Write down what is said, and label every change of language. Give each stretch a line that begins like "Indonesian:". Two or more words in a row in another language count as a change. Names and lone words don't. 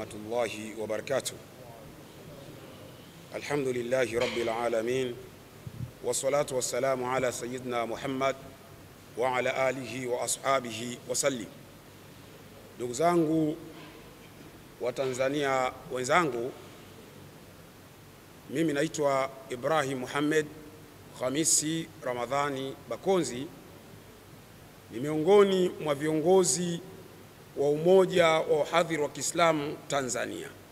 Arabic: الله وبركاته. الحمد لله رب العالمين، والصلاة والسلام على سيدنا محمد وعلى آله وأصحابه وسلم.
Swahili: Ndugu zangu wa Tanzania wenzangu, mimi naitwa Ibrahim Muhammad Khamisi Ramadhani Bakonzi, ni miongoni mwa viongozi wa Umoja wa Wahadhiri wa Kiislamu Tanzania.